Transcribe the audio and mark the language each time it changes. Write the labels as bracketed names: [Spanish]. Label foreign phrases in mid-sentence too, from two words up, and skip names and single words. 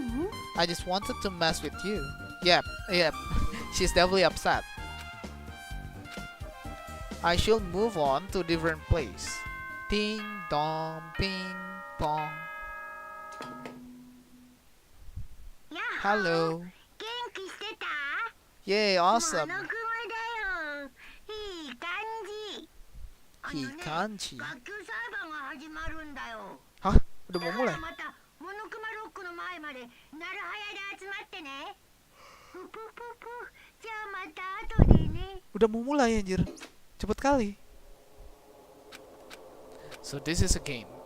[English] I just wanted to mess with you. Yep. She's definitely upset. I should move on to different place. Ding dong, ping pong. Hello. [Japanese] 元気してた [English] Yay, awesome. [Japanese] モノクマだよいい感じいい感じ。学級裁判が始まるんだよ [Indonesian] Hah? Udah [Japanese] だ [Indonesian] mau [Japanese] か [Indonesian] mulai? [Japanese] らまたモノクマロックの前までなるはやで集まってねぷぷぷぷじゃあまた後でね [Indonesian] Udah mau mulai anjir. Cepet kali. [English] So this is a game.